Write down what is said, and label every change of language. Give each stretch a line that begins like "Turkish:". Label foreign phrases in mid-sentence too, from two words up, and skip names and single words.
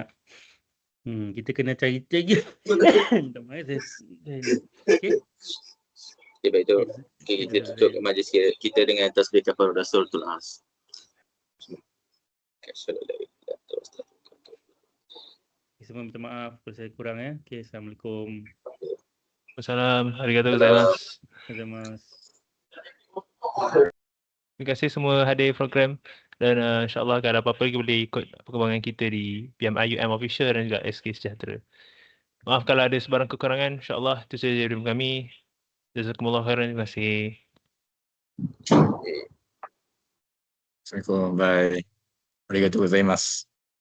Malay: Kita kena cari. Okey. Okay, baik tu. Okay, kita tutup majlis kita dengan tasbih kafarah Rasulatul As. Semua minta maaf kalau saya kurang Okey, Assalamualaikum. Assalamualaikum.
Japanese: ありがとうございます.
Malay: Terima kasih. Terima kasih semua hadir program. Dan insyaAllah kalau ada apa-apa lagi boleh ikut perkembangan kita di PMIUM Official dan juga SK Sejahtera. Maaf kalau ada sebarang kekurangan, insyaAllah itu saja dari kami.
Arabic: جزاكم الله خيرا,
Malay: terima kasih. Assalamualaikum. Bye.
Japanese: ありがとうございます.